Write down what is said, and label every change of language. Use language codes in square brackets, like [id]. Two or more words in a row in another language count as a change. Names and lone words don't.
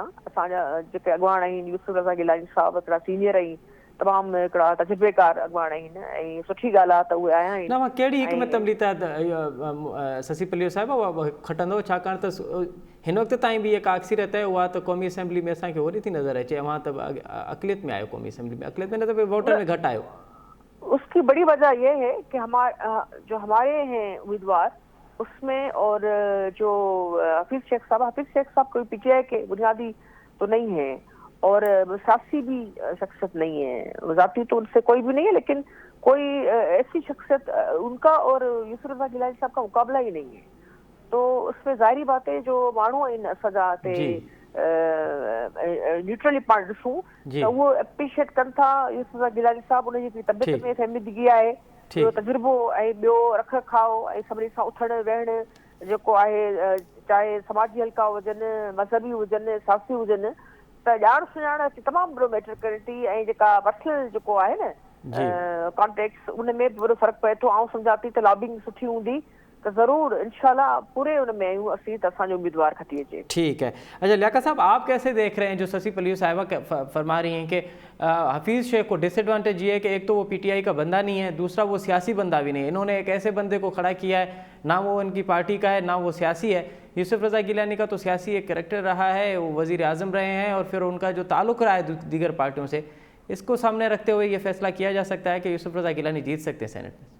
[sd] असांजा जेके अॻवान आहिनि, यूसुफ रज़ा गिलानी साहब हिकिड़ा सीनियर आहिनि, तमामु हिकिड़ा तजुर्बेकार अॻवान आहिनि, ऐं सुठी ॻाल्हि आहे त उहे आया आहिनि। न कहिड़ी हिकमत अमली त शशि पल्लियो साहिब उहा खटंदो, छाकाणि त हिन वक़्त ताईं बि जेका अक्सरियत आहे उहा त क़ौमी असेंबली में असांखे ओड़ी थी नज़र अचे। अवां त अक़लियत में आयो, क़ौमी असेंबली में अक़लियत में न त वोटर में घटि आयो। [ur] اسکی بڑی وجہ یہ ہے کہ جو ہمارے ہیں امیدوار اس میں، اور جو حفیظ شیخ صاحب کوئی پی ٹی آئی کے بنیادی تو نہیں ہے، اور سیاسی بھی شخصیت نہیں ہے، ذاتی تو ان سے کوئی بھی نہیں ہے، لیکن کوئی ایسی شخصیت ان کا اور یوسف رضا گیلانی صاحب کا مقابلہ ہی نہیں ہے. تو اس میں ظاہری بات ہے جو [sd] माण्हू आहिनि असांजा न्यूट्रली पाण ॾिसूं त उहो एप्रिशिएट कनि था। यूसुफ रज़ा गिलानी साहब उनजी तबियत में फहमिदगी आहे, ॿियो तजुर्बो ऐं ॿियो रख रखाव ऐं सभिनी सां उथणु वेहणु जेको आहे, चाहे समाजी हल्का हुजनि, मज़हबी हुजनि, सियासी हुजनि, त ॼाण सुञाण तमामु वॾो मैटर करे थी। ऐं जेका पर्सनल जेको आहे न कॉन्टेक्ट्स, उन में बि वॾो फ़र्क़ु पए थो। आउं सम्झां थी त लॉबिंग सुठी हूंदी तो ज़रूर इंशाल्लाह पूरे उनमें आयूं असीं त असांजो उम्मीदवार खटी अचे। [ur] ٹھیک ہے. اچھا لیاقت صاحب، آپ کیسے دیکھ رہے ہیں جو ششی پلیو صاحبہ فرما رہی ہیں کہ حفیظ شیخ کو ڈس ایڈوانٹیج یہ ہے کہ ایک تو وہ پی ٹی آئی کا بندہ نہیں ہے، دوسرا وہ سیاسی بندہ بھی نہیں ہے. انہوں نے ایک ایسے بندے کو کھڑا کیا ہے، نہ وہ ان کی پارٹی کا ہے نہ وہ سیاسی ہے. یوسف رضا گیلانی کا تو سیاسی ایک کیریکٹر رہا ہے، وہ وزیر اعظم رہے ہیں، اور پھر ان کا جو تعلق رہا ہے دیگر پارٹیوں سے، اس کو سامنے رکھتے ہوئے یہ فیصلہ کیا جا سکتا ہے کہ یوسف رضا گیلانی جیت سکتے ہیں سینیٹ میں.